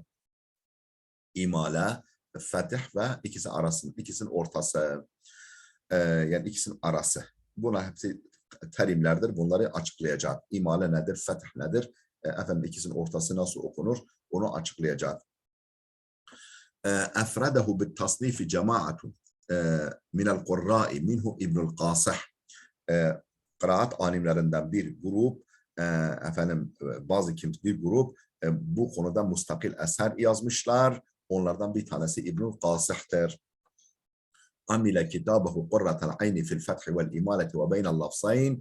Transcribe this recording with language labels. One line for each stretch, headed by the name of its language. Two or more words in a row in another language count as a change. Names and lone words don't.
Turkish: İmale, fetih ve ikisinin ortası. Yani ikisinin arası. Bunlar hepsi terimlerdir. Bunları açıklayacak. İmale nedir? Fetih nedir? İkisinin ortası nasıl okunur? Onu açıklayacak.
Arabic: أفرده بالتصنيف جماعة من القراء منه ابن القاصح.
Turkish: Kıraat alimlerinden bir grup, bir grup bu konuda mustakil eser yazmışlar. Onlardan bir tanesi İbnül Kasih'tir.
Arabic: عمل كتابه قرة العين في الفتح والإمالة وبين اللفظين.